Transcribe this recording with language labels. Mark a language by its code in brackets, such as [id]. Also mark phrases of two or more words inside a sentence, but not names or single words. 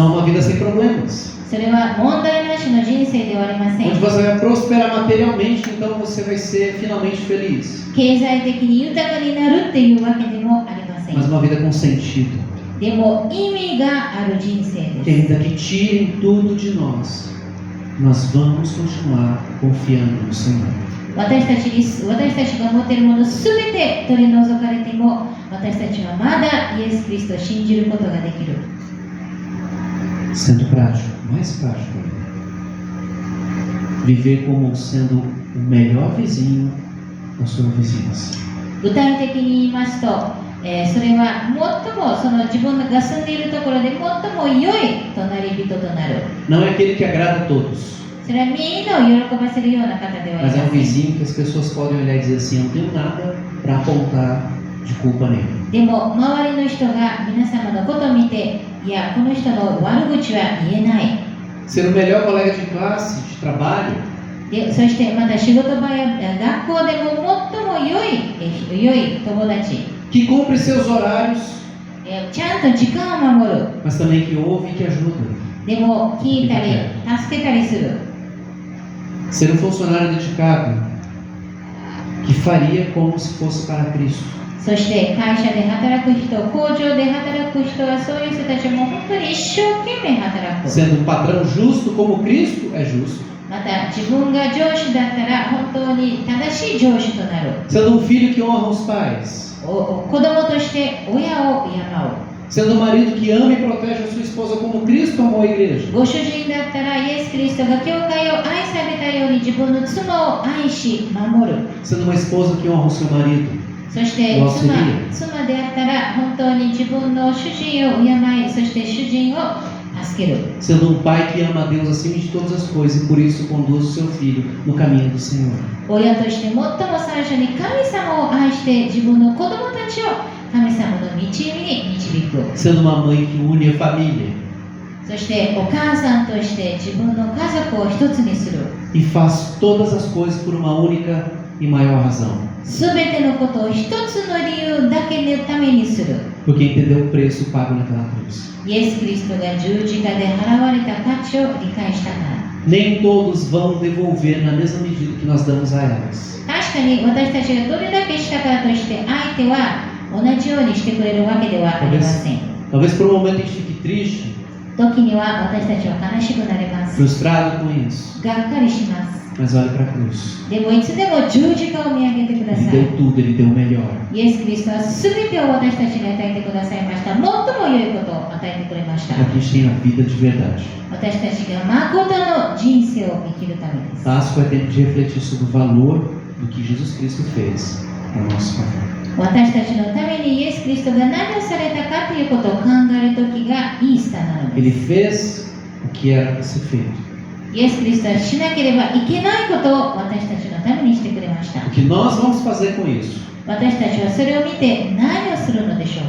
[pt] Não uma vida sem problemas. [ja] それは問題なしの人生ではありません。 [pt] Onde você vai prosperar materialmente, então você vai ser finalmente feliz. [ja] 経済的に豊かになるっていうわけでもありません。 [pt] Mas uma vida com sentido. [ja] でも意味がある人生 [pt] Que [ja] です。 [pt] ainda que tirem tudo de nós, nós vamos continuar confiando no Senhor. [ja] 私たちが持っているものすべて取り除かれても、私たちはまだイエス・キリストを信じることができる。 [pt] Sendo prático, mais prático. Viver como sendo o melhor vizinho da sua vizinhança. [ja] 具体的に言いますと、それは最もその自分が住んでいるところで最も良い隣人となる。 [pt] Não é aquele que agrada a todos, [ja] それはみんなを喜ばせるような方ではあり [pt] mas é [ja] ま [pt] um [ja] せん。 [pt] vizinho que as pessoas podem olhar e dizer assim: eu não tenho nada para apontar de culpa nele. [ja] でも周りの人が皆様のことを見て、いや、この人の悪口は言えない。 [pt] Ser o melhor colega de classe, de trabalho, [ja] でそしてまた仕事場や学校でも最も良い友達、 [pt] que cumpre seus horários, [ja] ちゃんと時間を守る。 [pt] mas também que ouve e que ajuda. [ja] でも聞いたり助けたりする。 [pt] Ser um funcionário dedicado, que faria como se fosse para Cristo. [ja] そして会社で働く人、工場で働く人はそういう人たちも本当に一生懸命働く。 [pt] Sendo um padrão justo como Cristo é justo. [ja] また自分が上司だったら本当に正しい上司となる。 [pt] Sendo um filho que honra os pais. [ja] 子供として親を敬う。 [pt] Sendo um marido que ama e protege a sua esposa como Cristo amou a igreja. [ja] ご主人だったらイエス・キリストが教会を愛されたように自分の妻を愛し守る。 [pt] Sendo uma esposa que honra o seu marido. [ja] そして妻であったら本当に自分の主人を敬い、そして主人を助ける。 [pt] Sendo um pai que ama a Deus acima de todas as coisas e por isso conduz o seu filho no caminho do Senhor. [ja] 親として最も最初に神様を愛して自分の子供たちを神様の道に導く。 [pt] Sendo uma mãe que une a família [ja] そしてお母さんとして自分の家族を一つにする。 [pt] e faz todas as coisas por uma única e maior razão. [ja] すべてのことを一つの理由だけのためにする。 [pt] Porque entendeu o preço pago naquela cruz. [ja] イエス・キリストが十字架で払われた価値を理解したから。 [pt] Nem todos vão devolver na mesma medida que nós damos a elas. [ja] 確かに私たちがどれだけしたからとして相手は同じようにしてくれるわけではありません。 [pt] Talvez por um momento a gente fique triste, [ja] 時には私たちは悲しくなります。 [pt] frustrado com isso. [ja] がっかりします。 [pt] Mas olhe para a cruz. [ja] でもいつでも十字架を見上げてくださ [pt] Ele [ja] い。 [pt] deu tudo, ele deu o melhor. [ja] イエス・キリストは全てを私たちに与えてくださいました。最も良いことを与えてくれました。 [pt] Para que a gente tenha vida de verdade. [ja] 私たちが誠の人生を生きるためです。 [pt] Páscoa é tempo de refletir sobre o valor do que Jesus Cristo fez a nosso favor. [ja] 私たちのためにイエス・キリストが何をされたかということを考える時がイースターなの [pt] Ele [ja] です。 [pt] fez o que era para ser feito. [ja] イエス・キリストはしなければいけないことを私たちのためにしてくれました。 [pt] O que nós vamos fazer com isso? [ja] 私たちはそれを見て何をするのでしょう